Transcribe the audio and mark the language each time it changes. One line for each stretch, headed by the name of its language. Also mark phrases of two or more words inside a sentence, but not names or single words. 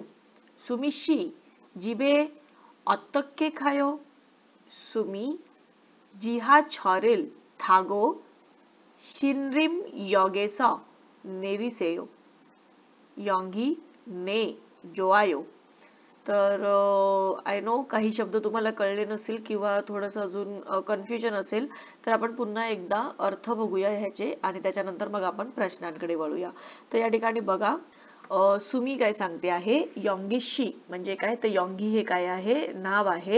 Korean: 수미 씨 집에 어떻게 가요? 수미 지하철을 타고 신림역에서 내리세요. 영기 ने 좋아요.
Marathi: तर
English: I know
Marathi: काही शब्द तुम्हाला कळले नसतील किंवा थोडंसं अजून कन्फ्युजन असेल तर आपण पुन्हा एकदा अर्थ बघूया ह्याचे आणि त्याच्यानंतर मग आपण प्रश्नांकडे वळूया. तर या ठिकाणी बघा सुमी काय सांगते आहे यॉंगिशी म्हणजे काय तर यॉंगी हे काय आहे नाव आहे.